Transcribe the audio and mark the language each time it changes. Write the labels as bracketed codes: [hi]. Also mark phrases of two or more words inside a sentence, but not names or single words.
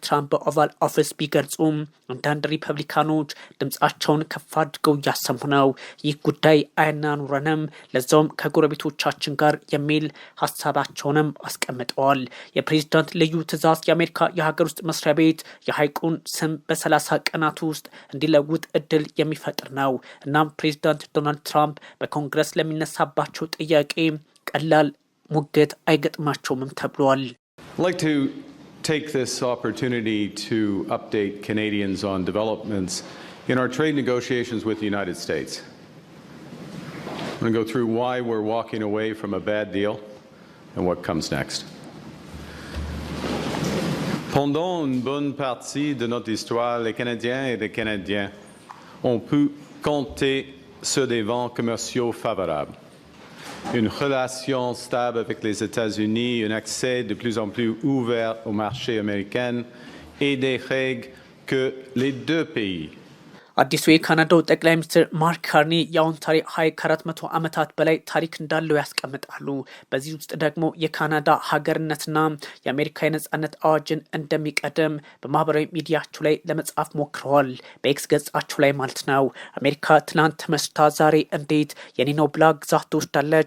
[am] ትራምፕ በኦቫል ኦፊስ ቢገልጹም አንዳንድ ሪፐብሊካኖች ድምጻቸውን ከፍ አድርገው እያሰሙ ነው። ይህ ጉዳይ አያናኑረንም፣ ለዛውም ከጎረቤቶቻችን ጋር የሚል ሀሳባቸውንም አስቀምጠዋል። የፕሬዚዳንት ልዩ ትዕዛዝ የአሜሪካ የሀገር ውስጥ መስሪያ ቤት የሐይቁን ስም በ30 ቀናት ውስጥ እንዲለውጥ እድል የሚፈጥር ነው። እናም ፕሬዚዳንት ዶናልድ ትራምፕ በኮንግረስ ለሚነሳባቸው ጥያቄ ቀላል ሙግት አይገጥማቸውም ተብሏል። [en] I'd like to take this opportunity to update Canadians on developments in our trade negotiations with the United States. I'm going to go through why we're walking away from a bad deal and what comes next. [fr] Pendant une bonne partie de notre histoire, les Canadiens et les Canadiens ont pu compter sur des vents commerciaux favorables. Une relation stable avec les États-Unis, un accès de plus en plus ouvert au marché américain et des règles que les deux pays [am] አዲሱ የካናዳው ጠቅላይ ሚኒስትር ማርክ ካርኒ የኦንታሪ ሐይቅ ከ400 ዓመታት በላይ ታሪክ እንዳለው ያስቀምጣሉ። በዚህ ውስጥ ደግሞ የካናዳ ሀገርነትና የአሜሪካ የነጻነት አዋጅን እንደሚቀደም በማህበራዊ ሚዲያቸው ላይ ለመጻፍ ሞክረዋል። በኤክስ ገጻቸው ላይ ማለት ነው። አሜሪካ ትናንት መስታ ዛሬ እንዴት የኔ ነው ብላ ግዛት ትወስዳለች?